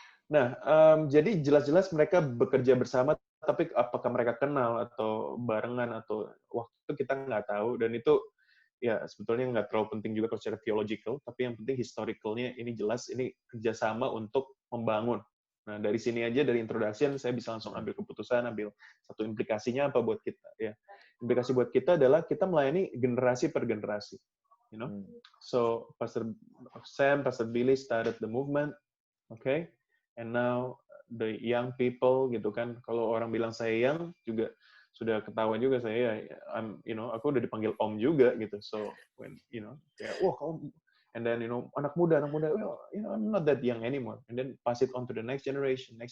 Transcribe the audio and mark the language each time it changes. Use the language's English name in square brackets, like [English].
[Indonesian] Nah, jadi jelas-jelas mereka bekerja bersama, tapi apakah mereka kenal atau barengan atau waktu itu kita nggak tahu, dan itu ya sebetulnya nggak terlalu penting juga kalau secara theological, tapi yang penting historicalnya ini jelas, ini kerjasama untuk membangun. Nah, dari sini aja, dari introduction, saya bisa langsung ambil keputusan, ambil satu implikasinya apa buat kita. Ya, implikasi buat kita adalah kita melayani generasi per generasi. [English] You know? So, Pastor Sam, Pastor Billy started the movement, okay? And now the young people [Indonesian] gitu kan, kalau orang bilang saya young juga sudah ketahuan juga saya, aku udah dipanggil om juga gitu. [English] So when [Indonesian] kayak kamu, [English] and then [Indonesian] anak muda, [English] well, I'm not that young anymore, and then pass it on to the next generation.